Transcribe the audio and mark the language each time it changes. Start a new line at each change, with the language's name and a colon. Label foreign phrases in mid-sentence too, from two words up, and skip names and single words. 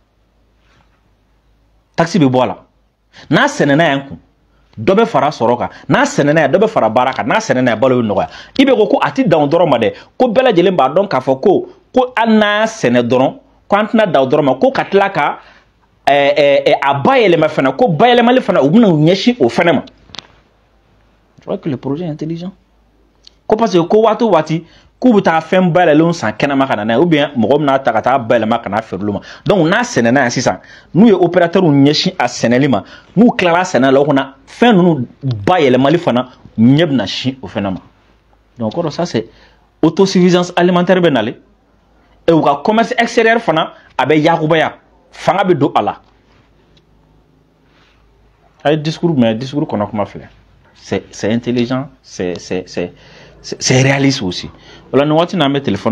Bambara: taxi bɛ bɔ a la n'a sɛnɛna yan kun dɔ bɛ fara sɔrɔ kan n'a sɛnɛna yan dɔ bɛ fara baara kan n'a sɛnɛna yan balo bɛ nɔgɔya i bɛ ko a ti dan o dɔrɔn ma dɛ ko bɛɛ lajɛlen b'a dɔn k'a fɔ ko hali n'a sɛnɛ dɔrɔn ko an tɛna dan o dɔrɔn ma ko ka tila ka a bayɛlɛma fana ko bayɛlɛmali fana u bɛna u ɲɛsin o fana ma
French: je crois que le projet est intelligent
Bambara: ko
French: parce que
Bambara: ko waati o waati k'u bɛ taa fɛn bayɛlɛlenw san kɛnɛma ka na n'a ye
French: ou bien
Bambara: mɔgɔ bɛna ta ka taa bayɛlɛma ka n'a feere olu ma donc n'a sɛnɛna yan sisan n'u ye opérateurs ɲɛsin a sɛnɛli ma n'u tilara a sɛnɛ la o kunna fɛn ninnu bayɛlɛmali fana ɲɛ bɛna sin o fana ma donc kɔrɔ
French: ça c'est autosuffisance alimentaire
Bambara: bɛ nalen et u ka
French: commerce extérieur
Bambara: fana a bɛ yakubaya fanga bɛ don a la a ye discours mais discours kɔnɔ kuma filɛ
French: c'est intelligent c'est réaliste aussi. Voilà, nous avons un téléphone.